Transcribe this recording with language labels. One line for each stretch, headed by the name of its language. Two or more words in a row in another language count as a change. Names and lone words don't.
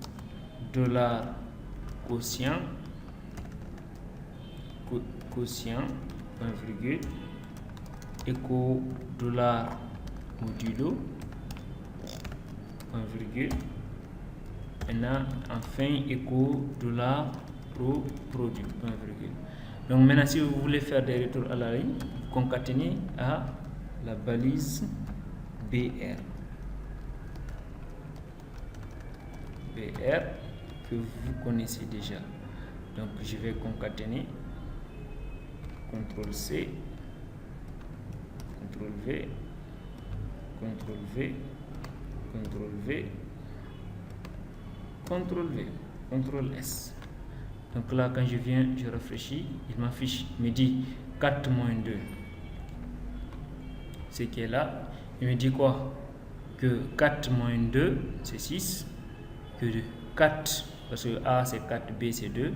French: $quotient, point virgule, écho $modulo, point virgule, et là enfin écho $produit, point virgule. Donc maintenant, si vous voulez faire des retours à la ligne, concatenez à la balise BR que vous connaissez déjà. Donc je vais concaténer, CTRL C, CTRL V, CTRL V, CTRL V, CTRL V, CTRL S. Donc là, quand je viens, je rafraîchis, il m'affiche, me dit 4 moins 2. Ce qui est là, il me dit quoi? Que 4 moins 2, c'est 6. Que 4, parce que A c'est 4, B c'est 2.